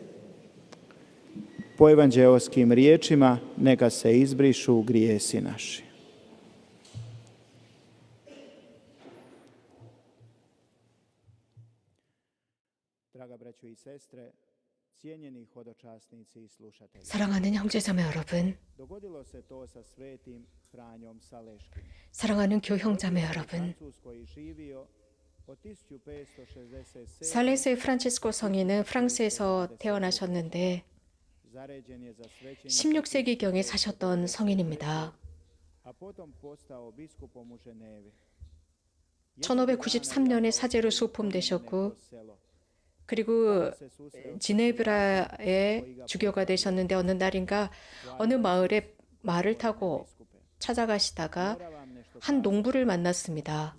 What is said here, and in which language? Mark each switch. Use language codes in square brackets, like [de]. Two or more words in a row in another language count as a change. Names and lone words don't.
[hr] Po evanđeoskim riječima neka se izbrišu grijesi naši. Draga braćo i sestre, cijenjeni hodočasnici i slušatelji. [ko] 사랑하는 형제자매 여러분, [hr] Dogodilo se to sa svetim Franjom Saleškim. [ko] 사랑하는 교형자매 여러분, [hr] Francuskoj živio od 1567. [ko] 살레스의 프란치스코 성인은 프랑스에서 태어나셨는데 [hr] zaređen je za svećenika, [ko] 16세기경에 사셨던 성인입니다. [hr] a potom postao biskupom u Ženevi. [ko] 1593년에 사제로 수품되셨고 그리고 지네브라의 주교가 되셨는데 어느 날인가 어느 마을에 말을 타고 찾아가시다가 한 농부를 만났습니다.